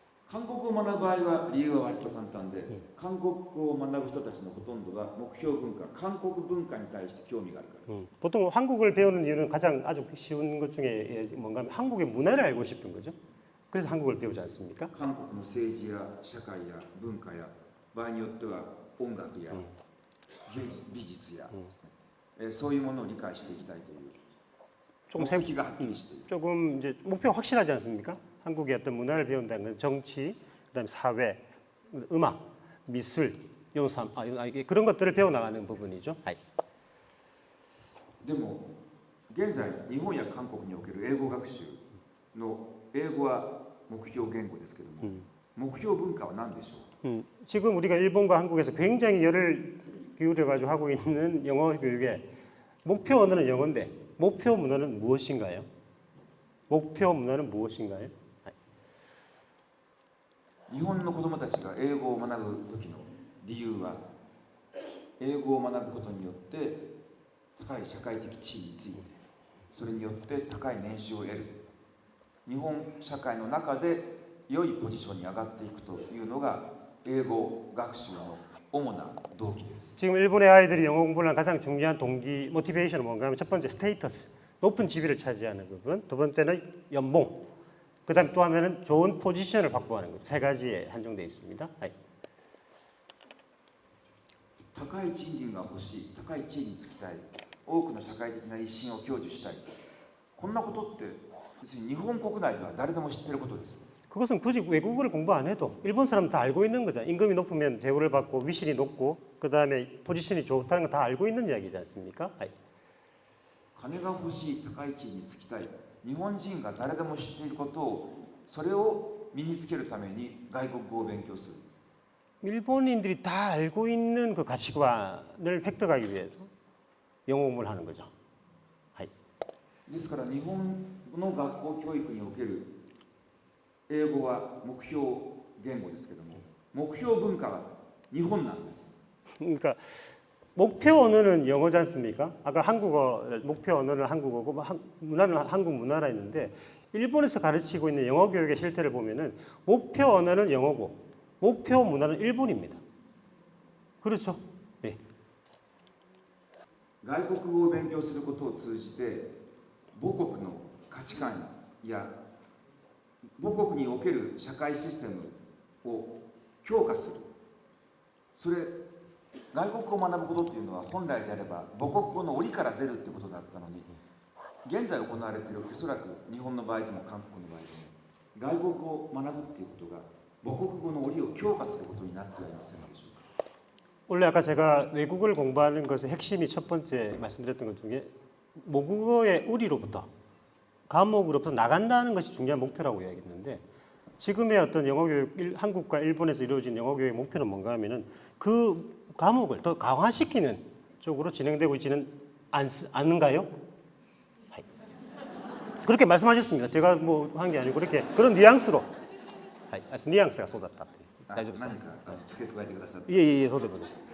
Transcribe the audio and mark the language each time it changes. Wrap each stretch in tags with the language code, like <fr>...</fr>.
<ja>韓国語を学ぶ場合は理由は割と簡単で、韓国語を学ぶ人たちのほとんどは目標文化、韓国文化に対して興味があるからです。</ja> <ko>보통 한국을 배우는 이유는 가장 아주 쉬운 것 중에 뭔가 하면 한국의 문화를 알고 싶은 거죠. 그래서 한국을 배우지 않습니까?</ko> <ja>韓国の政治や社会や文化や場合によっては音楽や美術やですね、そういうものを理解していきたいという</ja> <ko>조금</ko> <ja>目的がはっきりしている。</ja> <ko>조금 이제 목표가 확실하지 않습니까? 한국의 어떤 문화를 배운다는 건 정치, 그다음에 사회, 음악, 미술, 용산, 그런 것들을 배워 나가는 부분이죠.</ko> <ja>でも現在日本や韓国における英語学習の英語は目標言語ですけども、目標文化は何でしょう。</ja> <ko>지금 우리가 일본과 한국에서 굉장히 열을 기울여 가지고 하고 있는 영어 교육에 목표 언어는 영어인데 목표 문화는 무엇인가요? 목표 문화는 무엇인가요?</ko> <ja>日本の子どもたちが英語を学ぶ時の理由は、英語を学ぶことによって高い社会的地位について、それによって高い年収を得る、日本社会の中で良いポジションに上がっていくというのが英語学習の主な動機です。</ja> <ko>지금 일본의 아이들이 영어 공부를 하는 가장 중요한 동기, 모티베이션은 뭔가 하면 첫 번째 스테이터스, 높은 지위를 차지하는 부분, 두 번째는 연봉, 그다음에 또 하나는 좋은 포지션을 확보하는 것. 세 가지에 한정되어 있습니다.</ko> <ja>高い賃金が欲しい、高い地位につきたい、多くの社会的な威信を享受したい、こんなことって別に日本国内では誰でも知っていることです。</ja> <ko>그것은 굳이 외국어를 공부 안 해도 일본 사람은 다 알고 있는 거죠. 임금이 높으면 대우를 받고 위신이 높고 그다음에 포지션이 좋다는 거 다 알고 있는 이야기지 않습니까?</ko> <ja>金が欲しい、高い地位につきたい、日本人が誰でも知っていることを、それを身につけるために外国語を勉強する。</ja> <ko>일본인들이 다 알고 있는 그 가치관을 획득하기 위해서 영어 공부를 하는 거죠.</ko> <ja>ですから日本の学校教育における英語は目標言語ですけども、目標文化は日本なんです。</ja> <ko>그러니까 목표 언어는 영어지 않습니까? 아까 한국어 목표 언어는 한국어고 문화는 한국 문화라 했는데 일본에서 가르치고 있는 영어 교육의 실태를 보면은 목표 언어는 영어고 목표 문화는 일본입니다. 그렇죠? 네.</ko> <ja>外国語を勉強することを通じて母国の価値観や母国における社会システムを強化する。それ外国語を学ぶことっていうのは本来であれば母国語の檻から出るってことだったのに、現在行われているおそらく日本の場合でも韓国の場合でも外国語を学ぶっていうことが母国語の檻を強化することになってはいませんでしょうか。</ja> <ko>원래 아까 제가 외국어를 공부하는 것의 핵심이 첫 번째 말씀드렸던 것 중에 모국어의 우리로부터 과목으로부터 나간다는 것이 중요한 목표라고 이야기했는데 지금의 어떤 영어 교육 한국과 일본에서 이루어진 영어 교육의 목표는 뭔가 하면은 그 과목을 더 강화시키는 쪽으로 진행되고 있지는 않는가요? 그렇게 말씀하셨습니다. 제가 뭐 한 게 아니고 그렇게 그런 뉘앙스로 뉘앙스가 쏟았다.</ko> <ja>何か付け加えてくださって。いえいえ、そうでもない。</ja>